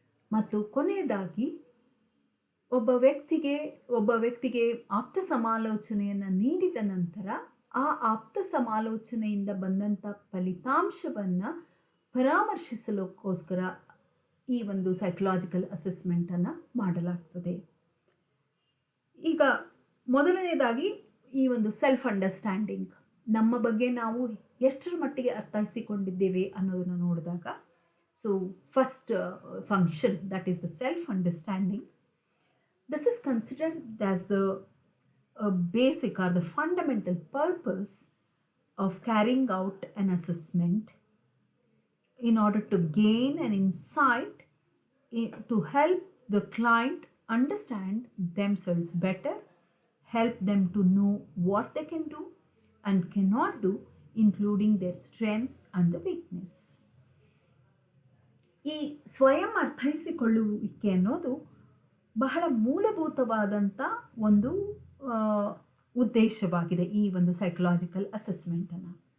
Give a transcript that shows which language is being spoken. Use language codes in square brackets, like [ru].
[kn] ಮತ್ತು ಕೊನೆಯದಾಗಿ ಒಬ್ಬ ವ್ಯಕ್ತಿಗೆ ಆಪ್ತ ಸಮಾಲೋಚನೆಯನ್ನು ನೀಡಿದ ನಂತರ ಆ ಆಪ್ತ ಸಮಾಲೋಚನೆಯಿಂದ ಬಂದಂಥ ಫಲಿತಾಂಶವನ್ನು ಪರಾಮರ್ಶಿಸಲಿಕ್ಕೋಸ್ಕರ ಈ ಒಂದು ಸೈಕಲಾಜಿಕಲ್ ಅಸೆಸ್ಮೆಂಟನ್ನು ಮಾಡಲಾಗ್ತದೆ. ಈಗ ಮೊದಲನೇದಾಗಿ ಈ ಒಂದು ಸೆಲ್ಫ್ ಅಂಡರ್ಸ್ಟ್ಯಾಂಡಿಂಗ್, ನಮ್ಮ ಬಗ್ಗೆ ನಾವು ಎಷ್ಟರ ಮಟ್ಟಿಗೆ ಅರ್ಥೈಸಿಕೊಂಡಿದ್ದೇವೆ ಅನ್ನೋದನ್ನು ನೋಡಿದಾಗ, [en] So first function, that is the self understanding. This is considered as the basic or the fundamental purpose of carrying out an assessment in order to gain an insight to help the client understand themselves better, help them to know what they can do and cannot do, including their strengths and the weakness. [kn] ಈ ಸ್ವಯಂ ಅರ್ಥೈಸಿಕೊಳ್ಳುವಿಕೆ ಅನ್ನೋದು ಬಹಳ ಮೂಲಭೂತವಾದಂಥ ಒಂದು ಉದ್ದೇಶವಾಗಿದೆ ಈ ಒಂದು psychological ಅಸೆಸ್ಮೆಂಟನ್ನು.